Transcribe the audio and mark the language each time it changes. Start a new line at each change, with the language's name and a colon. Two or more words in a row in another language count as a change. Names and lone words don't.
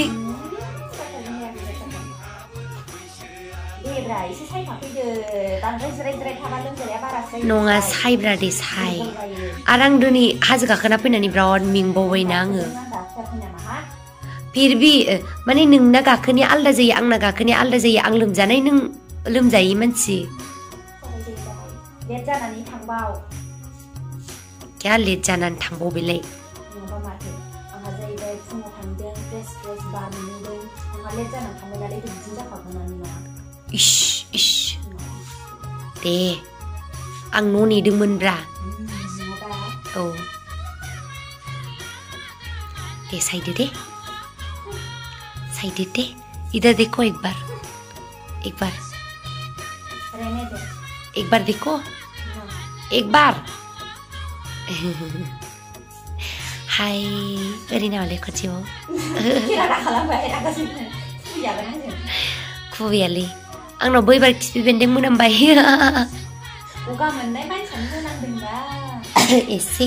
Bodo: नङा साइब्रा दे साइ आरो आं दिनै हाजो गाखोना फैनानै बिराद मेंबावबायना आङो फिरबि माने नोंना गाखोनाया आलदा जायो आंना गाखोनाया आलदा जायो आं लोमजानाय नों लोमजायै मानसि लेट जानानै थांबाव क्या लेट जानानै थांबावबायलाय नङाबा माथो आंहा जाहैबाय फुङाव थांदों ड्रेस बानायदों आंहा लेट जानानै थांबाय नालाय बिदिनो जाखागोनानो ना इस इस दे आं न' नेदोंमोनब्रा औ दे साइदो दे
Hindi: इधर देखो एक बार रहने दे एक बार देखो एक बार
Bodo: हाय ओरैनो मालाय खाथियाव खुबैयालै आंनाव बैबार खिफि बेन्दों मोनामबाय गगा मोननाय मानसियानो होनांदोंबा एसे